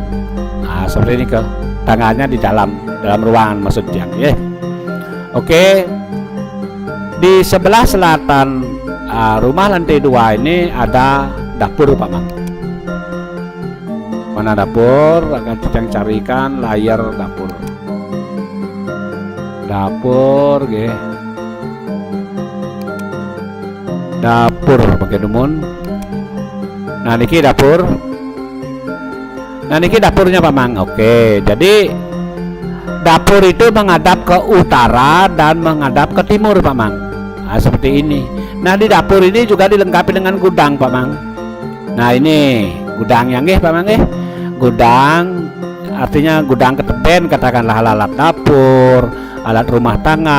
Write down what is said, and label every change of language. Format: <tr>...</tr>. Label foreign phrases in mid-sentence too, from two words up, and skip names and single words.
<id>Nah, seperti ini tangganya di dalam ruangan maksudnya ya. Oke. Di sebelah selatan rumah lantai 2 ini ada dapur, Pak Mang. Mana dapur? Akan kita carikan layar dapur. Dapur, nggih. Dapur pakai dumun. Nah, niki dapur. Nah, niki dapurnya, Pak Mang. Oke, jadi dapur itu menghadap ke utara dan menghadap ke timur, Pak Mang. Nah, seperti ini. Nah, di dapur ini juga dilengkapi dengan gudang, Pak Mang. Nah, ini gudangnya nggih, Pak Mang nggih. Gudang artinya gudang ketepen, katakanlah alat dapur, alat rumah tangga.</id>